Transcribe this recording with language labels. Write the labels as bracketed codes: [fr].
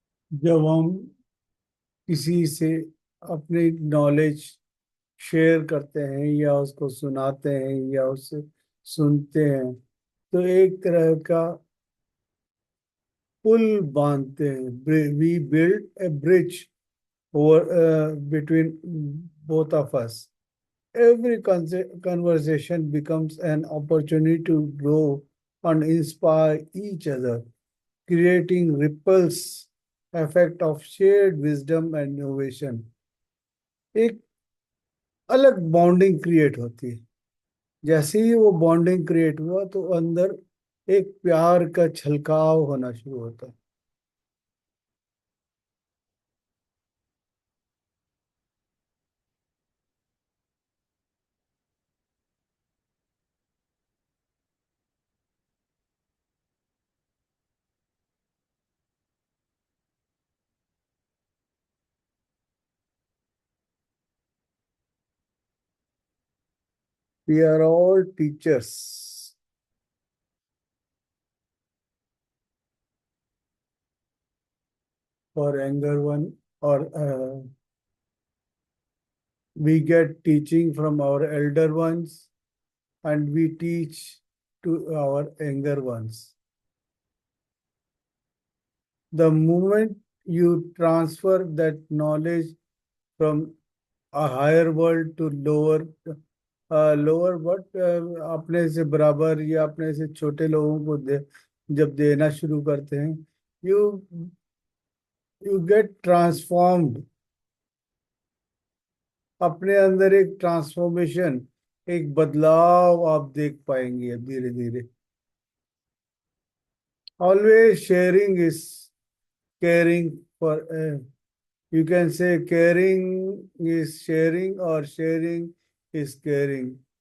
[hi] जब हम किसी से अपनी नॉलेज शेयर करते हैं या उसको सुनाते हैं या उससे सुनते हैं, तो एक तरह का पुल बांधते हैं। [en] We build a bridge over between both of us. Every conversation becomes an opportunity to grow and inspire each other, creating ripples effect of shared wisdom and innovation. [hi] एक अलग बॉन्डिंग क्रिएट होती है। जैसे ही वो बॉन्डिंग क्रिएट हुआ तो अंदर एक प्यार का छलकाव होना शुरू होता है। [en] We are all teachers for younger one, or we get teaching from our elder ones and we teach to our younger ones. The moment you transfer that knowledge from a higher world to lower but [hi] अपने से बराबर या अपने से छोटे लोगों को जब देना शुरू करते हैं, [en] You you get transformed. [hi] अपने अंदर एक ट्रांसफॉर्मेशन, एक बदलाव आप देख पाएंगे धीरे धीरे। [en] Always sharing is caring for, you can say caring is sharing or sharing is caring.